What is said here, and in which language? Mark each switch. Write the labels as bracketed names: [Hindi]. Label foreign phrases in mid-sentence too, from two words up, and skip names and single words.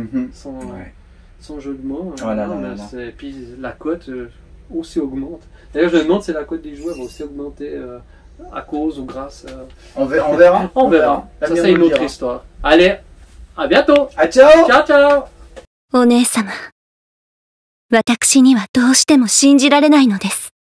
[French] Mhm. sans jeu de mots. Oh là là là là. Et puis la cote aussi augmente. D'ailleurs, je me demande si la cote des jouets va aussi augmenter à cause ou grâce... On verra. On verra. Ça, L'avenir c'est nous une le autre dira. histoire. Allez, à bientôt! Ah, ciao. [Italian] Ciao, ciao! [Japanese] お姉様、私にはどうしても信じられないのです。